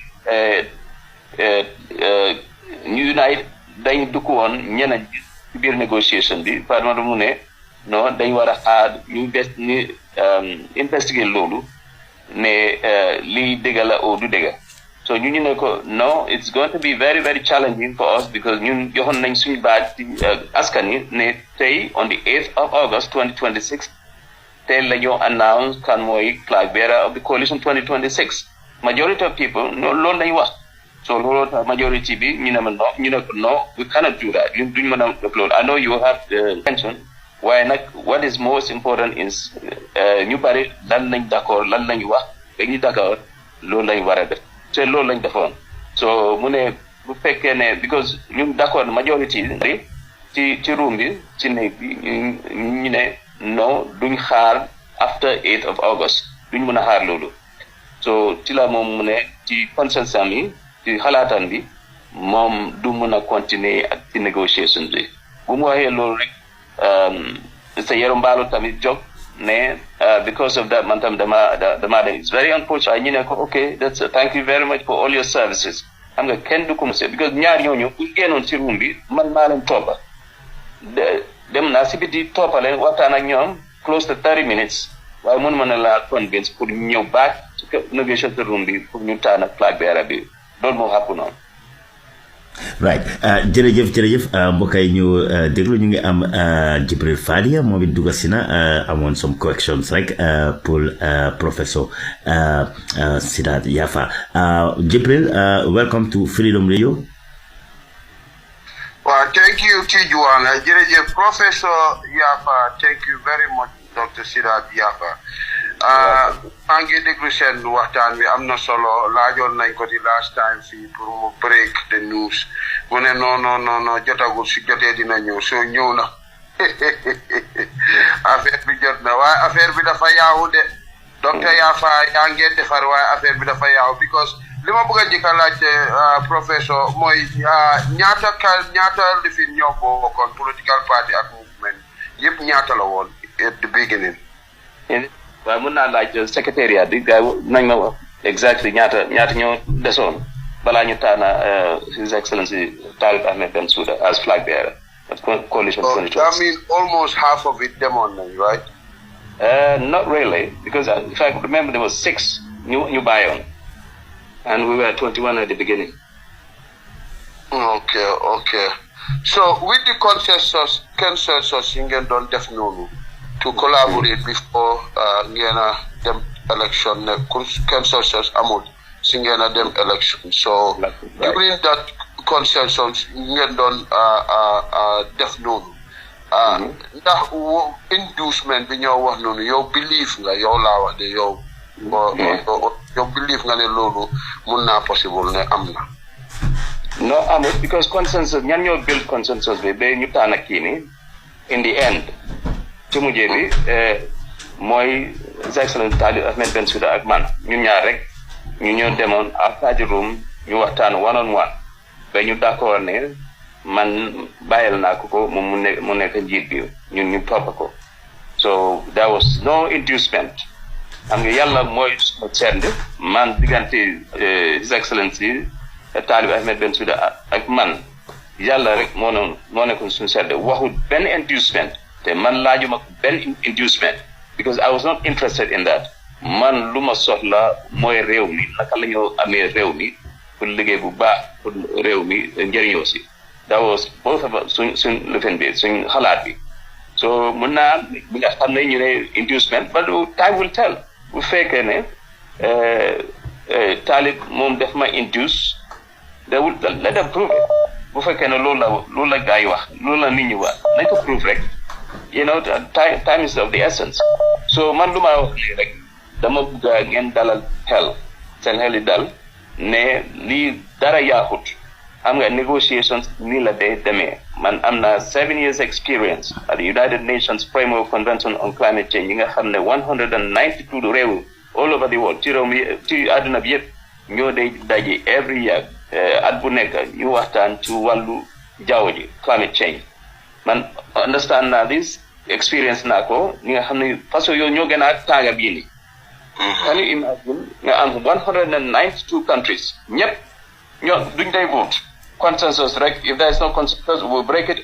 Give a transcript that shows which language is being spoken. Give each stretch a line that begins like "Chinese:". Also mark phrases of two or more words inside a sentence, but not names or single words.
Wolof: ne ñu United dañ dugg woon ñeneen ci biir négociation bi Fatoumatta mu ne non dañ war a xaar ñu investiguer loolu ne lii dëgg la ou du dëgg so ñu ne ko
English: no it's going to be very very challenging for us because
Wolof: ñun joxoon nañ suñu baat ci askan yi ne tey
English: on the 8th of August 2026
Wolof: tey la ñoo announce kan mooy
English: flag bearer of the coalition 2026 majority of people
Wolof: loolu lañ wax so loolu tax majority bi ñu ne ko
English: no we cannot do that
Wolof: ñun duñ mën a def loolu
English: I know you have the tension
Wolof: waaye nag
English: what is most important is
Wolof: ñu bari lan lañ d'accord lan lañ wax dañuy d'accord loolu lañ war a def te loolu lañ defoon so mu ne bu fekkee ne because ñun d'accord majority ci room bi ci néeg bi ñu ne non duñ xaar
English: after 8th of August
Wolof: duñ mën a xaar loolu so ci la moom mu ne ci consensus am yi ci xalaataan bi moom du mën a continuer ak ci négociation bi bu mu waxee loolu rek sa Yerom Mballo tamit jóg ne
English: because of that
Wolof: man tam dama dem
English: it's very unfortunate
Wolof: ñu ne ko
English: okay thank you very much for all your services
Wolof: xam nga kenn du ko mos because ñaar ñooñu bu génnoon ci room bi man maa leen toppa dem naa si biti toppale waxtaan ak ñoom
English: close to 30 minutes
Wolof: waaye mënu ma ne laa convince pour ñëw back ci
English: negotiation room
Wolof: bi pour ñu tànn
English: flag bearer
Wolof: bi loolu moo xàpp noonu. right jërëjëf mbokk yi ñu déglu ñu ngi am Jibril Fadia moom it dugg si na amoon
English: some corrections
Wolof: rek pour professor Sidat Yaffa Jibril
English: welcome to Freedom Radio. Well, thank you, Tijuana. Professor Yaffa, thank you very much, Dr. Sidat Yaffa.
Wolof: maa ngi déglu seen waxtaan bi am na solo laajoon nañ ko di
English: last time
Wolof: fii pour mu
English: break the news
Wolof: mu ne non jotagul si jotee dina ñëw soo ñëw na affaire bi jot na waaye affaire bi dafa yaawu de Dr. Yaffa yaa ngeen defar waaye affaire bi dafa yaawu because li ma bëgg a njëkk a laajte professeur mooy ñaata lifin ñoo bokkoon
English: political party
Wolof: ak movement yëpp ñaata la woon
English: at the beginning.
Wolof: waaye mën naa laaj secrétariat bi gars yi nañ ma wax exactly ñaata ñoo desoon balaa ñu taana His Excellency Talib Ahmed Bensouda
English: as flag bearer coalition. I mean almost half of it
Wolof: demoon nañ
English: right? Not really because if I remember there was 6
Wolof: ñu bàyyoon
English: and we were 21 at the beginning. Okay. So with the consensus
Wolof: yi ngeen doon def noonu
English: to collaborate before
Wolof: ngena dem election ne consensus amul si ngena dem election so
English: during that consensus
Wolof: ngeen don def noonu ndax inducement bi ñoo wax noonu yow believe nga yow laa wax de yow yow believe nga ne loolu mun naa possible ne am na. No amul because consensus ñan ñoo build consensus bi ba ñu tànn kii ni
English: in the end
Wolof: ci mujjee bi mooy His Excellency Talib Ahmed Bensouda ak man ñun ñaar rek ñu ñoo demoon
English: outside the room
Wolof: ñu waxtaan
English: one on one
Wolof: ba ñu d'accord ne man bàyyil naa ko mu nekk njiit bi ñun ñu topp ko
English: so there was no inducement
Wolof: xam nga yàlla mooy send man diggante His Excellency Talib Ahmed Bensouda ak man yàlla rek moo nekkoon suñu sedd waxul benn inducement te man laajuma ko benn inducement
English: because I was not interested in that
Wolof: man lu ma soxla mooy réew mi naka la ñoo amee réew mi pour liggéey bu baax pour réew mi njëriñoo si
English: that was both of us
Wolof: suñ lifin bi suñ xalaat bi so mun naa bi nga xam ne ñu ne inducement
English: but time will tell
Wolof: bu fekkee ne Talib moom def ma induce
English: let them prove it
Wolof: bu fekkee ne loolu la gaa yi wax loolu la nit ñi wax nañ ko prove rek
English: you know time is of the essence
Wolof: so man lu ma wax lii rek dama bëgg ngeen dalal seen xel yi dal ne lii dara yaaxut xam nga negotiations nii la day demee man am na
English: 7 years experience at the United Nations Framework Convention on Climate Change
Wolof: yi nga xam ne 192 réew all over the world ci réew mi ci àdduna bi yëpp ñoo day daje
English: every year
Wolof: at bu nekk ñu waxtaan ci wàllu jaww ji
English: climate change
Wolof: man understand naa
English: this experience
Wolof: naa ko ñi nga xam ne façon yooyu ñoo gën a tànga bii ni
English: can you imagine
Wolof: nga am 192 countries ñëpp ñoo duñ day
English: vote consensus
Wolof: rek
English: if there is no consensus we'll break it